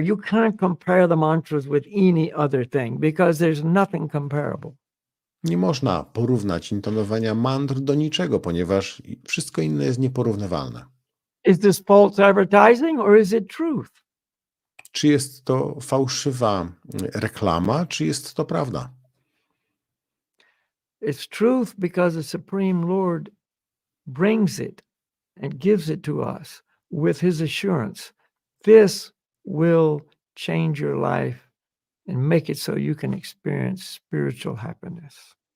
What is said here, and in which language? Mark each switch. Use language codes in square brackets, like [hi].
[en] You can't compare the mantras with any other thing because there's nothing comparable. [pl] Nie można porównać intonowania mantr do niczego, ponieważ wszystko inne jest nieporównywalne. [en] Is this false advertising or is it truth? [pl] Czy jest to fałszywa reklama, czy jest to prawda? [en] It's truth because the Supreme Lord brings it and gives it to us with his assurance. This will change your life and make it so you can experience spiritual happiness.